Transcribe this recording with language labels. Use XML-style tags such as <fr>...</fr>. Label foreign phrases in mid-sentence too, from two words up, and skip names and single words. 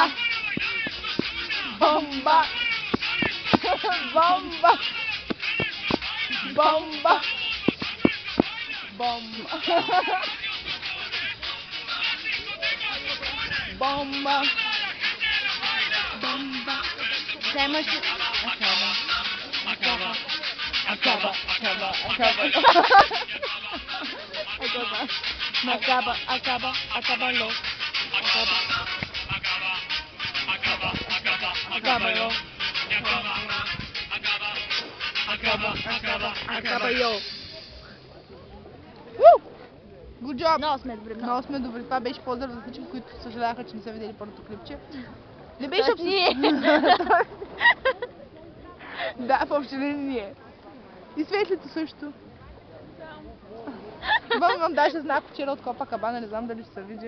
<es>Para bailar esto es una bomba, bomba, bomba, bomba, bomba, bomba.</es> <bg>Вземаш ли?</bg> <es>Acaba, acaba, acaba, acaba. Acaba, acaba, acábalo. Acaba, acábalo. Acaba yo.</es> <en>Good job!</en> <bg>Много сме добри. Много сме добри. Това беше поздрав за всички, които съжаляха, че не са видели първото клипче. Не беше Тоест ние. Да, в общи линии ние. И светлите също. Имам даже знак вчера от Копакабана, не знам дали ще се види.</bg>